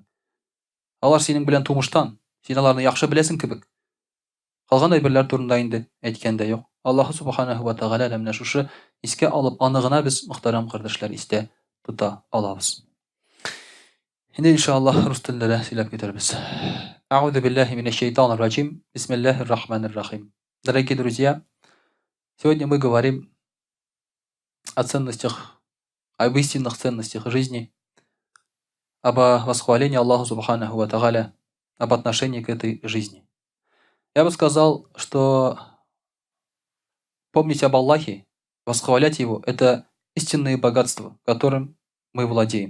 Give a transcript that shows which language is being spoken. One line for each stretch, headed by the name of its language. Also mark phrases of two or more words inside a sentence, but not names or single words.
Tatar: Алар синең белән тумыштан, син аларны яхшы беләсең кебек. Калган әйберләр турында инде әйткәндә юк. Аллаһ Субханаһу ва Тәгалә менә шушы искә алып, аны гына без мөхтәрәм кардәшләр истә тота алабыз. Инде иншаллаһ рус телендә сөйләп китербез.
Arabic: أعوذ بالله من الشيطان الرجيم. بسم الله الرحمن الرحيم.
Russian: Дорогие друзья, сегодня мы говорим о ценностях, об истинных ценностях жизни, об восхвалении Аллаха
Arabic: سبحانه وتعالى,
Russian: об отношении к этой жизни. Я бы сказал, что помнить об Аллахе, восхвалять Его — это истинные богатства, которым мы владеем.